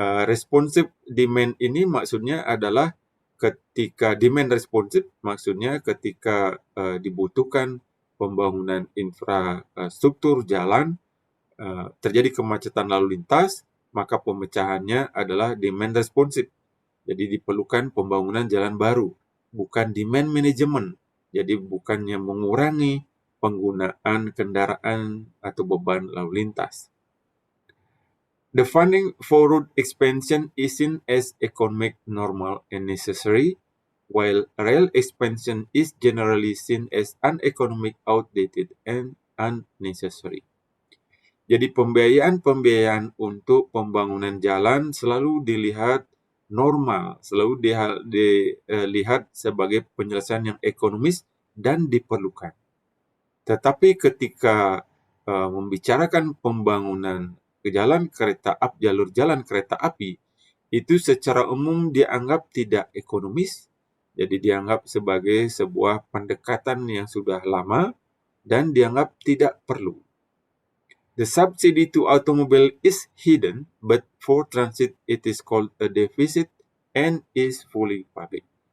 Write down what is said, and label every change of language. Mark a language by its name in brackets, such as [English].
[Indonesian] Responsif demand ini maksudnya adalah ketika demand responsif, maksudnya ketika dibutuhkan pembangunan infrastruktur jalan, terjadi kemacetan lalu lintas, maka pemecahannya adalah demand responsif. Jadi diperlukan pembangunan jalan baru, bukan demand management. Jadi bukannya mengurangi penggunaan kendaraan atau beban lalu lintas. [English] The funding for road expansion is seen as economic, normal, and necessary, while rail expansion is generally seen as uneconomic, outdated, and unnecessary. [Indonesian] Jadi pembiayaan untuk pembangunan jalan selalu dilihat normal, selalu dilihat sebagai penyelesaian yang ekonomis dan diperlukan. Tetapi ketika membicarakan pembangunan jalur jalan kereta api, itu secara umum dianggap tidak ekonomis, jadi dianggap sebagai sebuah pendekatan yang sudah lama dan dianggap tidak perlu. [English] The subsidy to automobile is hidden, but for transit it is called a deficit and is fully public.